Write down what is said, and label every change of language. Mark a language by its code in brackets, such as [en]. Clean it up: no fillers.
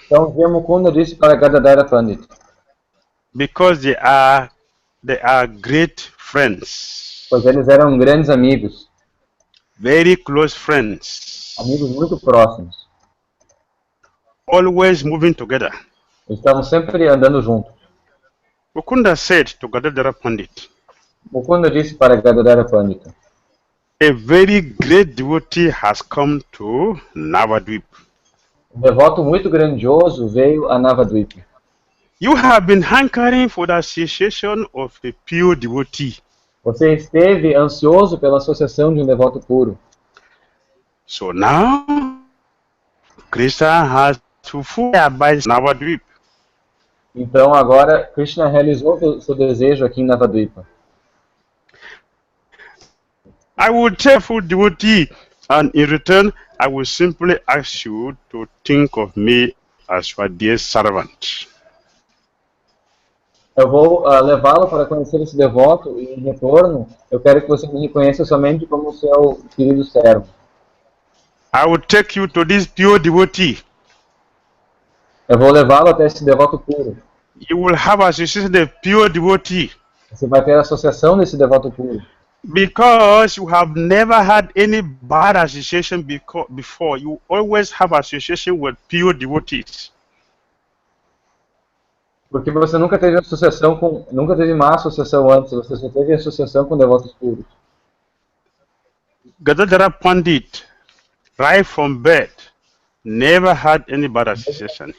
[pt] Então, um dia Mukunda disse para Gadadhara Pandit. [en] Because they are great friends. [pt] Pois eles eram grandes amigos. [en] Very close friends. [pt] Amigos muito próximos. [en] Always moving together. [pt] Eles estavam sempre andando juntos. [en] Mukunda said to Gadadhara Pandit. [pt] Mukunda disse para Gadadhara Pandit. [en] A very great devotee has come to Navadvip. [pt] Um devoto muito grandioso veio a Navadvip. [en] You have been hankering for the association of a pure devotee. [pt] Você esteve ansioso pela associação de um devoto puro. [en] So now, Krishna has fulfilled by Navadvip. [pt] Então agora Krishna realizou o seu desejo aqui em Navadvipa. [en] I will tell full devotee, and in return, I will simply ask you to think of me as your dear servant. [pt] Eu vou levá-lo para conhecer esse devoto e, em retorno, eu quero que você me reconheça somente como seu querido servo. [en] I will take you to this pure devotee. [pt] Eu vou levá-lo até esse devoto puro. [en] You will have association with the pure devotee. [pt] Você vai ter a associação desse devoto puro. [en] Because you have never had any bad association before. You always have association with pure devotees. [pt] Porque você nunca teve nunca teve má associação antes, você só teve associação com devotos puros. [en] Gadadhara Pandit, right from birth, never had any bad association.